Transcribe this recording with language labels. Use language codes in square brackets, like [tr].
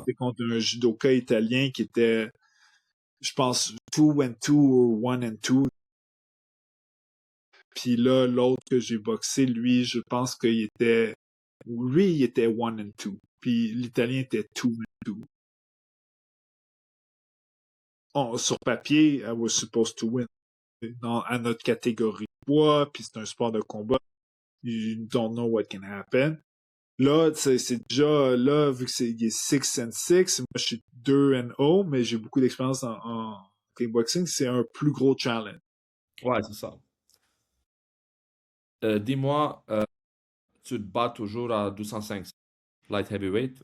[fr] c'était contre un judoka italien qui était, je pense, 2-2 ou 1-2. Puis là, l'autre que j'ai boxé, lui, je pense qu'il était, lui, il était 1-2. Puis l'italien était 2-2. Sur papier, [en] I was supposed to win. [fr] À notre catégorie poids, puis c'est un sport de combat. [en] You don't know what can happen. [fr] Là, c'est déjà, là, vu que il est 6-6, moi je suis 2-0, mais j'ai beaucoup d'expérience en kickboxing, c'est un plus gros challenge. Ouais, c'est ça. Dis-moi, tu te bats toujours à 205 light heavyweight?